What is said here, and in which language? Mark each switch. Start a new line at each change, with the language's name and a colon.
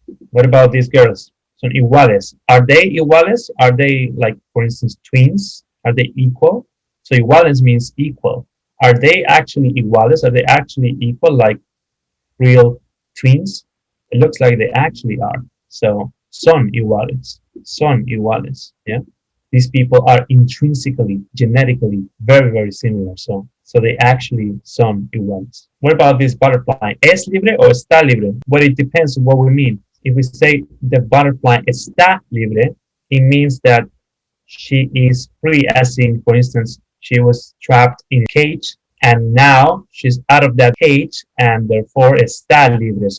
English: What about these girls?
Spanish: Son iguales.
English: Are they iguales? Are they like, for instance, twins? Are they equal? So iguales means equal. Are they actually iguales? Are they actually equal, like real twins? It looks like they actually are.
Spanish: So son iguales, son iguales.
English: Yeah, these people are intrinsically, genetically very, very similar. So they actually
Spanish: son iguales.
English: What about this butterfly?
Spanish: ¿Es libre o está libre?
English: Well, it depends on what we mean. If we say the butterfly
Spanish: está libre,
English: it means that she is free, as in, for instance, she was trapped in a cage and now she's out of that cage and therefore está libre.